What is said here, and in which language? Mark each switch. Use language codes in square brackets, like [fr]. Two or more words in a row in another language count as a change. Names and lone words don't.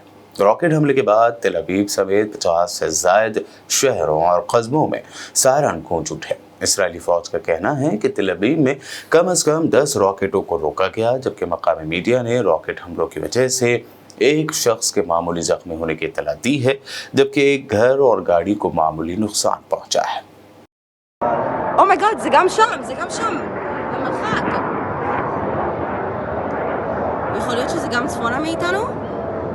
[ur] راکٹ حملے کے بعد تل ابیب سمیت 50 سے زائد شہروں اور قصبوں میں سائرن گونج اٹھے. اسرائیلی فوج کا کہنا ہے کہ تل ابیب میں کم سے کم 10 راکٹوں کو روکا گیا، جبکہ مقامی میڈیا نے راکٹ حملوں کی وجہ سے ایک شخص کے معمولی زخمی ہونے کی اطلاع دی ہے، جبکہ ایک گھر اور گاڑی کو معمولی نقصان پہنچا ہے. [en] Oh my God, [he] זה גם שם, במרחק. יכול להיות שזה גם צפונה מאיתנו?